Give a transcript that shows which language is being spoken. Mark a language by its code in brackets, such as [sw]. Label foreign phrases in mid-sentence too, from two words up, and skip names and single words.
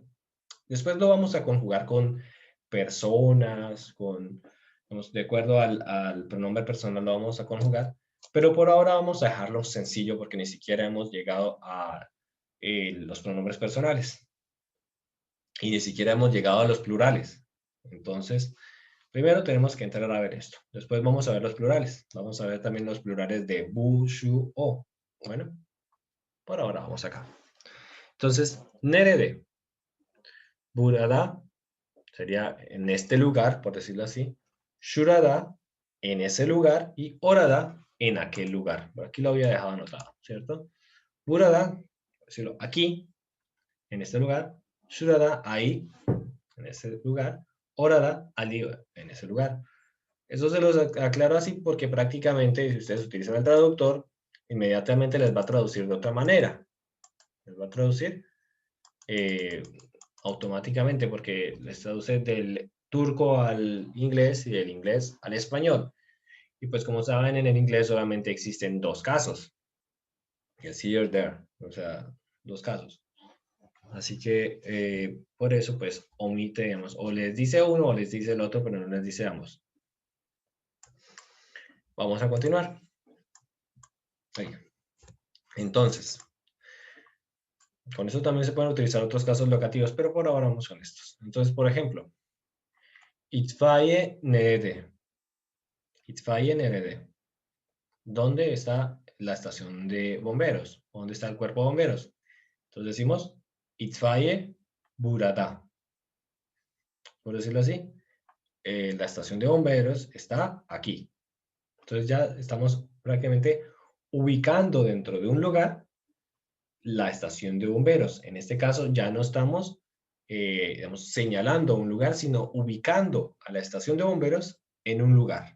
[es] Después lo vamos a conjugar con personas, de acuerdo al pronombre personal lo vamos a conjugar, pero por ahora vamos a dejarlo sencillo porque ni siquiera hemos llegado a los pronombres personales y ni siquiera hemos llegado a los plurales. Entonces, primero tenemos que entrar a ver esto. Después vamos a ver los plurales. Vamos a ver también los plurales de [tr] bu, shu, o. [es] Bueno, por ahora vamos acá. Entonces, nerede. Burada sería en este lugar, por decirlo así. Shurada, en ese lugar. Y orada, en aquel lugar. Por aquí lo había dejado anotado, ¿cierto? Burada, por decirlo aquí, en este lugar. Shurada, ahí, en ese lugar. Orada, allí, en ese lugar. Eso se los aclaro así porque prácticamente si ustedes utilizan el traductor, inmediatamente les va a traducir de otra manera. Les va a traducir automáticamente porque les traduce del turco al inglés y del inglés al español. Y pues como saben, en el inglés solamente existen dos casos. Que es [en] here, there. [es] O sea, dos casos. Así que por eso pues omite, digamos, o les dice uno o les dice el otro, pero no les dice ambos. Vamos a continuar. Ahí. Entonces, con eso también se pueden utilizar otros casos locativos, pero por ahora vamos con estos. Entonces, por ejemplo, [tr] itfaiye nerede. Itfaiye nerede. [es] ¿Dónde está la estación de bomberos? ¿Dónde está el cuerpo de bomberos? Entonces decimos [tr] itfaiye burada. [es] Por decirlo así, la estación de bomberos está aquí. Entonces ya estamos prácticamente ubicando dentro de un lugar la estación de bomberos. En este caso ya no estamos digamos, señalando un lugar, sino ubicando a la estación de bomberos en un lugar.